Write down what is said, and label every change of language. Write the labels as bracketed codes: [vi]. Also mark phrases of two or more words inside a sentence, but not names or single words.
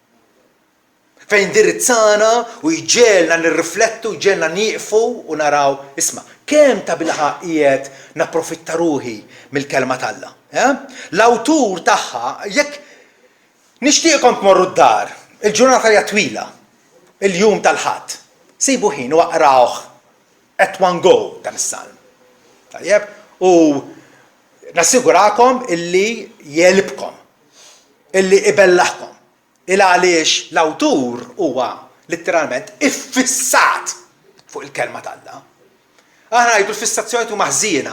[mt] Fejn indirizzana u jġelna nirriflettu, jġelna nieqfu u naraw, isma' kemm ta' bilħaq qiegħed napprofitta ruħi mill-kelma t'Alla. L-awtur tagħha jekk nixtieqkom tmorru d-dar, il-ġurnata hija twila, il-jum tal-ħadd, sibu ħin u aqrawh [en] at one go [mt] dan is-salm. Tajjeb, u nassigurakom illi jelibkom, illi ibellaħkom. Għaliex l-awtur huwa letteralment iffissat fuq il-kelma t'Alla. Aħna ngħidu l-fissazzjoni huma ħżiena.